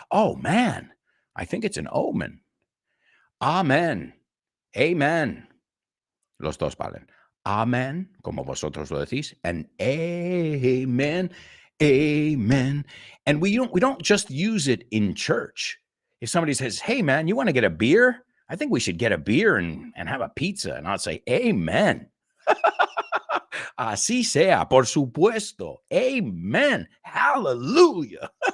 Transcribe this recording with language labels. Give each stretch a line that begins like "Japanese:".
English: Oh man, I think it's an omen.
Spanish: Amen. Amen. Los dos valen. Amen, como vosotros lo decís, and amen, amen.
English: And we don't just use it in church. If somebody says, hey man, you want to get a beer? I think we should get a beer and have a pizza. And I'll say, amen.
Spanish: Así sea, por supuesto.
English: Amen. Hallelujah.